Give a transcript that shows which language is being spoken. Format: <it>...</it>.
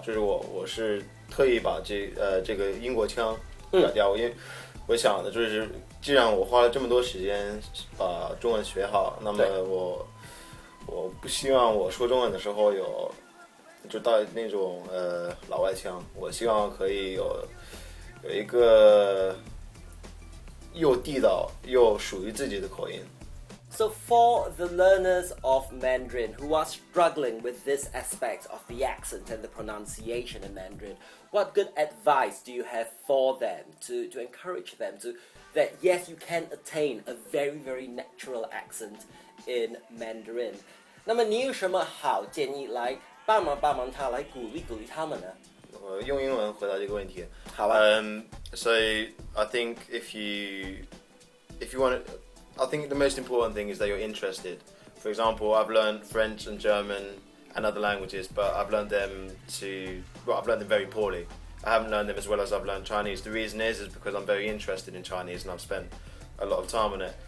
<zh>就是我是特意把这个英国腔改掉，因为我想的就是，既然我花了这么多时间把中文学好，那么我不希望我说中文的时候就到那种老外腔，我希望可以有一个又地道又属于自己的口音。</zh> <en>So for the learners of Mandarin who are struggling with this aspect of the accent and the pronunciation in Mandarin, what good advice do you have for them to encourage them that yes, you can attain a very, very natural accent in Mandarin?</en> <zh>那么你有什么好建议来帮忙他，来鼓励他们呢？我用英文回答这个问题。好啊。</zh> <en>So I think if you want to, I think the most important thing is that you're interested. For example, I've learned French and German and other languages, but I've learned them very poorly. I haven't learned them as well as I've learned Chinese. The reason is because I'm very interested in Chinese and I've spent a lot of time on it.</en>